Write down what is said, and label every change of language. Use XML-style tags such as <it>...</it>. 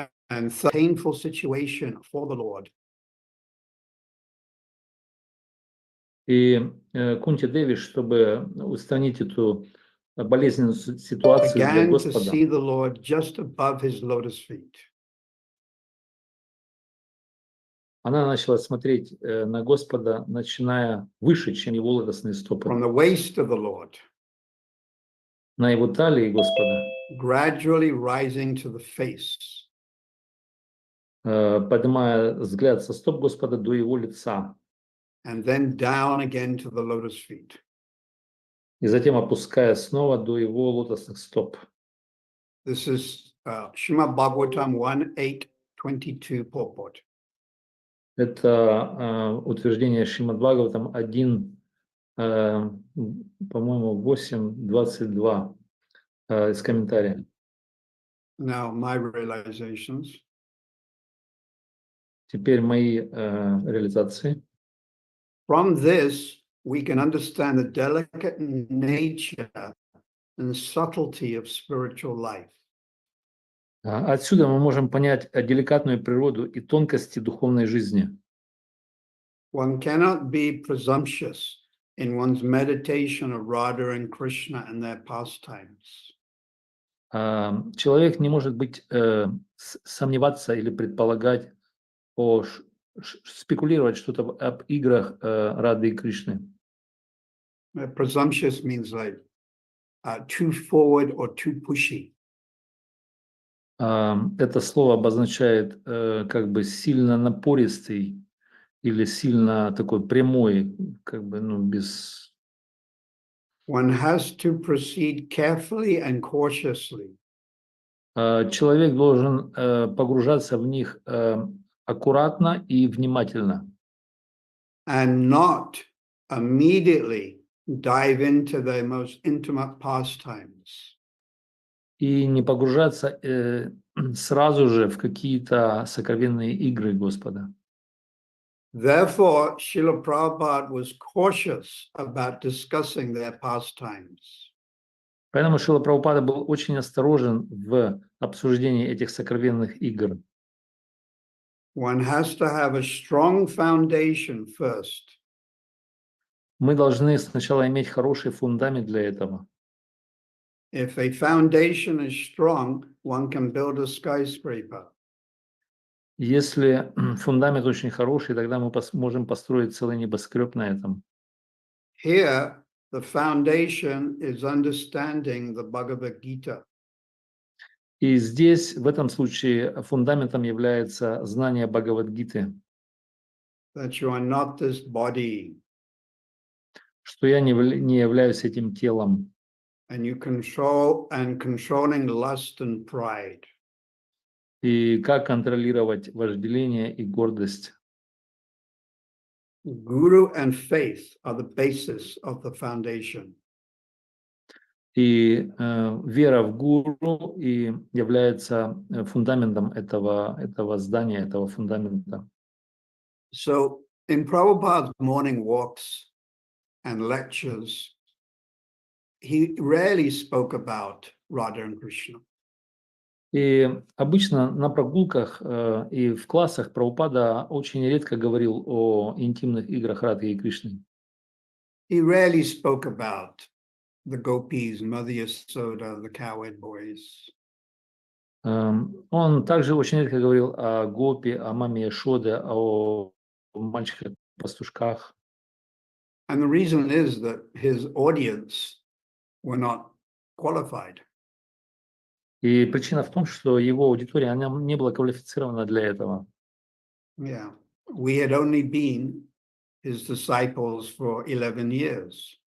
<en>And such a painful situation for the Lord.</en> <ru>И Кунти Деви, чтобы устранить эту болезненную ситуацию для</ru> <en>Began to</en> <ru>Господа,</ru> <en>see the Lord just above his lotus feet.</en> <ru>она начала смотреть на Господа, начиная выше, чем его лотосные стопы,</ru> <en>From the waist of the Lord,</en> <ru>на его талии Господа,</ru> <en>gradually rising to the face.</en> <ru>поднимая взгляд со стоп Господа до его лица,</ru> <en>And then down again to the lotus feet.</en> <ru>и затем опуская снова до его лотосных стоп.</ru> <en>This is Srimad Bhagavatam 1.8.22 purport.</en> <ru>Это утверждение Шримад Бхагаватам 1, по-моему, 8.22 из комментария.</ru> <en>Now, my realizations.</en> <ru>Теперь мои реализации.</ru> <en>From this, we can understand the delicate nature and subtlety of spiritual life.</en> <ru>Отсюда мы можем понять деликатную природу и тонкости духовной жизни.</ru> <en>One cannot be presumptuous in one's meditation of Radha and Krishna and their pastimes.</en> <ru>Человек не может быть, сомневаться или предполагать, спекулировать что-то об играх Рады и Кришны.</ru> <en>Presumptuous means like too forward or too pushy.</en> <ru>Это слово обозначает как бы сильно напористый или сильно такой прямой, как бы, ну, без...</ru> <en>One has to proceed carefully and cautiously.</en> <ru>Человек должен погружаться в них аккуратно и внимательно.</ru> <en>And not immediately dive into their most intimate pastimes.</en> <ru>И не погружаться сразу же в какие-то сокровенные игры Господа.</ru> <en>Therefore, Srila Prabhupada was cautious about discussing their pastimes.</en> <ru>Поэтому Шрила Прабхупада был очень осторожен в обсуждении этих сокровенных игр.</ru> <en>One has to have a strong foundation first.</en> <ru>Мы должны сначала иметь хороший фундамент для этого.</ru> <en>If a foundation is strong, one can build a skyscraper.</en> <ru>Если фундамент очень хороший, тогда мы можем построить целый небоскреб на этом.</ru> <en>Here, the foundation is understanding the Bhagavad Gita.</en> <ru>И здесь, в этом случае, фундаментом является знание Бхагавад-гиты,</ru> <en>That you are not this body,</en> <ru>что я не являюсь этим телом,</ru> <en>and you controlling lust and pride.</en> <ru>и как контролировать вожделение и гордость.</ru> <en>Guru and faith are the basis of the foundation.</en> <ru>И вера в гуру и является фундаментом этого здания, этого фундамента.</ru> <en>So in Prabhupada's morning walks and lectures, he rarely spoke about Radha and Krishna.</en> <ru>И обычно на прогулках и в классах Прабхупада очень редко говорил о интимных играх Рады и Кришны.</ru> <en>He rarely spoke about the gopis, Mother Yasoda, the cowherd boys.</en> <ru>Он также очень редко говорил о гопи, о маме Яшоде, о мальчиках-пастушках.</ru> <en>And the reason is that his audience were not qualified.</en> <ru>И причина в том, что его аудитория, она не была квалифицирована для этого.</ru> <en>Yeah. We had only been his disciples for 11 years.</en>